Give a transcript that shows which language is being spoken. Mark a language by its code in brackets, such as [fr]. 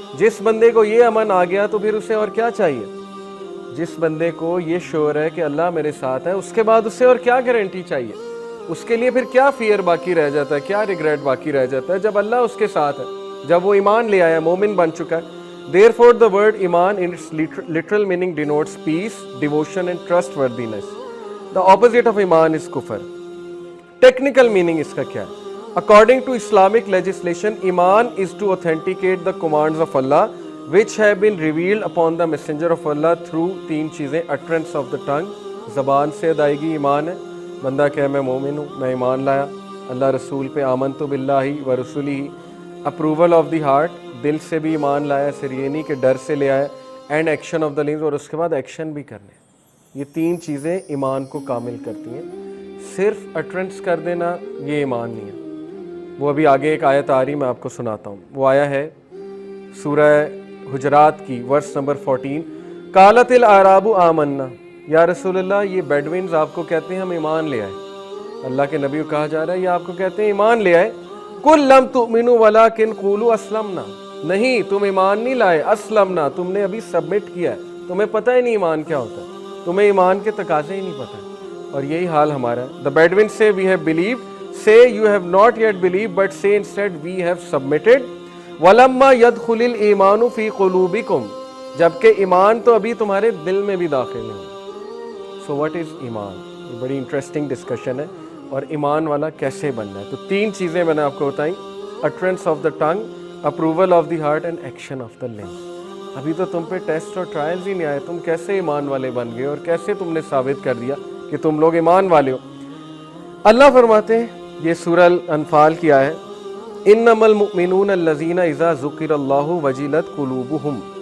[ur] جس بندے کو یہ امن آ گیا تو پھر اسے اور کیا چاہیے؟ جس بندے کو یہ شعور ہے کہ اللہ میرے ساتھ ہے, اس کے بعد اسے اور کیا گارنٹی چاہیے؟ اس کے لیے پھر کیا فیئر باقی رہ جاتا ہے, کیا ریگریٹ باقی رہ جاتا ہے جب اللہ اس کے ساتھ ہے, جب وہ ایمان لے آیا, مومن بن چکا ہے. [en] Therefore the word iman in its literal meaning denotes peace, devotion and trustworthiness. The opposite of iman is kufr. Technical meaning [ur] اس کا کیا ہے؟ [en] According to Islamic legislation, iman is to authenticate the commands of Allah which have been revealed upon the messenger of Allah through [ur] تین چیزیں. [en] utterance of the tongue, [ur] زبان سے ادائیگی ایمان ہے. بندہ کہے میں مومن ہوں, میں ایمان لایا اللہ رسول پہ, [ar] آمنت باللہ و رسولہ. [en] approval of the heart, [ur] دل سے بھی ایمان لایا, صرف یہ نہیں کہ ڈر سے لے آیا. [en] and action of the lungs, [ur] اور اس کے بعد ایکشن بھی کرنے. یہ تین چیزیں ایمان کو کامل کرتی ہیں. صرف اٹرنس کر دینا یہ ایمان نہیں ہے. وہ ابھی آگے ایک آیت آ رہی, میں آپ کو سناتا ہوں. وہ آیا ہے سورہ حجرات کی ورس نمبر 14. [ar] قالت الاعراب آمنا. [ur] یا رسول اللہ, یہ بیڈوینز آپ کو کہتے ہیں ہم ایمان لے آئے. اللہ کے نبی کو کہا جا رہا ہے یہ آپ کو کہتے ہیں ایمان لے آئے. [ar] قل لم تؤمنوا ولکن قولوا اسلمنا. [ur] نہیں, تم ایمان نہیں لائے, اسلمنا, تم نے ابھی سبمٹ کیا ہے, تمہیں پتہ ہی نہیں ایمان کیا ہوتا ہے, تمہیں ایمان کے تقاضے ہی نہیں پتہ. اور یہی حال ہمارا ہے. [en] The Bedouins say we have believed. Say you have not yet believed, but say instead we have submitted. [ar] وَلَمَّا يَدْخُلِ الْإِيمَانُ فِي قُلُوبِكُمْ. [ur] جبکہ ایمان تو ابھی تمہارے دل میں بھی داخل ہے. [en] So what is [ur] ایمان؟ یہ بڑی انٹرسٹنگ ڈسکشن ہے. اور ایمان والا کیسے بننا ہے؟ تو تین چیزیں میں نے آپ کو بتائیں. [en] utterance of the tongue, approval of the heart and action of the limbs. [ur] ابھی تو تم پہ ٹیسٹ اور ٹرائلز ہی نہیں آئے, تم کیسے ایمان والے بن گئے اور کیسے تم نے ثابت کر دیا کہ تم لوگ ایمان والے ہو؟ اللہ فرماتے ہیں, یہ سورہ الانفال کی آیت ہے, [ar] انما المؤمنون الذین اذا ذکر اللہ وجلت قلوبہم.